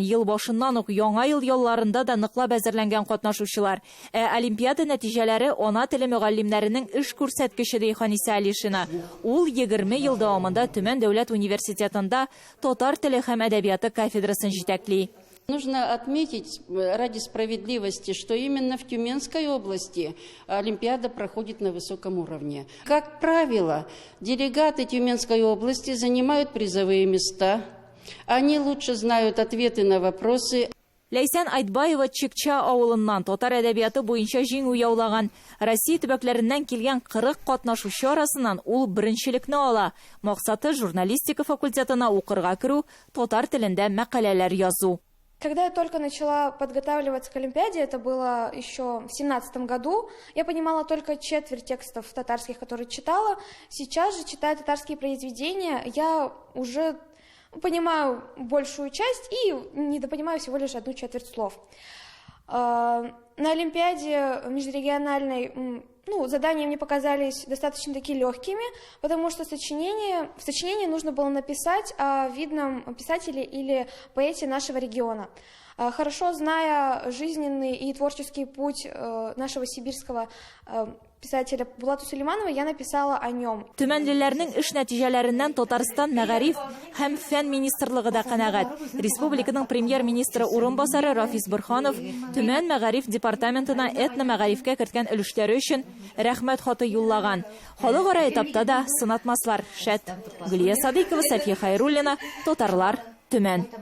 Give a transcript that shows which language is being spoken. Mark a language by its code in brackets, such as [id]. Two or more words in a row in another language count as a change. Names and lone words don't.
[tt] Ел башыннан ук яңа ел ялларында да ныклап әзерләнгән катнашучылар. Олимпиада нәтиҗәләре ана теле мөгаллимнәренең эш күрсәткече ди Ханиса Алишина. Ул 20 ел дәвамында Төмән дәүләт университетында татар теле һәм әдәбияты кафедрасын җитәкли. [ru] Нужно отметить ради справедливости, что именно в Тюменской области Олимпиада проходит на высоком уровне. Как правило, делегаты Тюменской области занимают призовые места. Они лучше знают ответы на вопросы. [tt] Ләйсән Айтбаева Чикча авылыннан татар әдәбияты буенча җиңү яулаган. Россия төбәкләреннән килгән 40 катнашучы арасыннан ул беренчелекне ала. Максаты журналистика факультетына укырга керү, татар телендә мәкаләләр язу. [ru] Когда я только начала подготавливаться к Олимпиаде, это было еще в 2017 году, я понимала только четверть текстов татарских, которые читала. Сейчас же, читая татарские произведения, я уже понимаю большую часть и недопонимаю всего лишь одну четверть слов. На Олимпиаде межрегиональной задания мне показались достаточно такие легкими, потому что в сочинении нужно было написать о видном писателе или поэте нашего региона. Хорошо зная жизненный и творческий путь нашего сибирского писателя Булата Сулейманова, я написала о нем. [tt] Төмәнлеләрнең эш нәтиҗәләреннән Татарстан мәгариф һәм фән министрлыгы да канәгать. Республиканың премьер-министры урынбасары Рафис Борханов Төмән мәгариф департаментына этно-мәгарифкә керткән өлешләре өчен рәхмәт хаты юллаган. Халыкара этапта да сынатмаслар шәт. Гөлия Садыйкова, Сафия Хайруллина, Татарлар, Төмән.